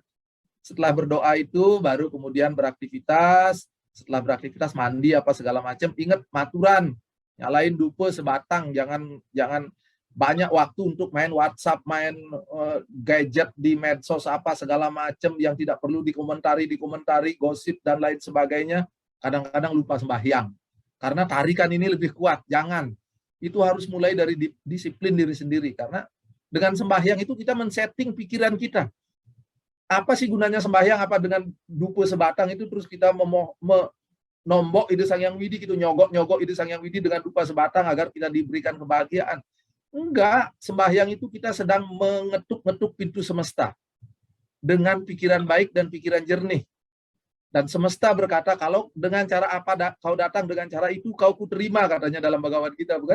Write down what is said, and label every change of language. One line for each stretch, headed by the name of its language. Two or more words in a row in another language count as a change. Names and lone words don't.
Indonesian: Setelah berdoa itu baru kemudian beraktivitas, setelah beraktivitas mandi apa segala macam, ingat maturan, nyalain dupe sebatang, jangan banyak waktu untuk main WhatsApp, main gadget di medsos apa segala macam yang tidak perlu dikomentari, gosip dan lain sebagainya. Kadang-kadang lupa sembahyang. Karena tarikan ini lebih kuat, jangan. Itu harus mulai dari disiplin diri sendiri, karena dengan sembahyang itu kita men-setting pikiran kita. Apa sih gunanya sembahyang? Apa dengan dupe sebatang itu terus kita nombok ide Sang Hyang Widi, gitu, nyogok ide Sang Hyang Widi dengan dupa sebatang agar kita diberikan kebahagiaan? Enggak, sembahyang itu kita sedang mengetuk-ngetuk pintu semesta dengan pikiran baik dan pikiran jernih. Dan semesta berkata, kalau dengan cara apa kau datang, dengan cara itu kau kuterima, katanya dalam Bhagavad Gita, bukan?